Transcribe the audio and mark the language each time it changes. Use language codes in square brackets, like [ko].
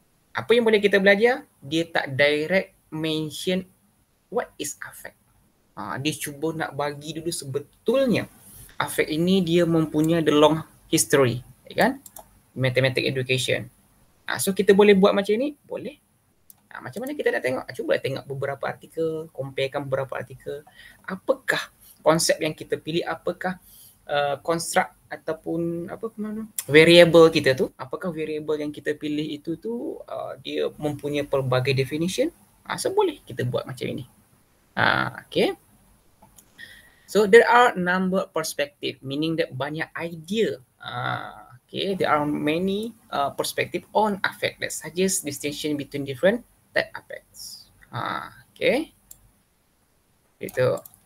[ms] Apa yang boleh kita belajar? Dia tak [en] direct mention what is affect. [ms] Dia cuba nak bagi dulu sebetulnya affect ini dia mempunyai [en] the long history, [ms] kan? [en] Mathematics education. [ms] So kita boleh buat macam ni? Boleh. Macam mana kita nak tengok? Cuba tengok beberapa artikel, comparekan beberapa artikel. Apakah konsep yang kita pilih? Apakah construct ataupun variable kita tu? Apakah variable yang kita pilih itu tu dia mempunyai pelbagai definition? So boleh kita buat macam ini. [en] Okay. So there are number perspective, meaning that [ms] banyak idea. [en] Okay, there are many perspective on affect that suggest distinction between different type affects. Okay. Itu.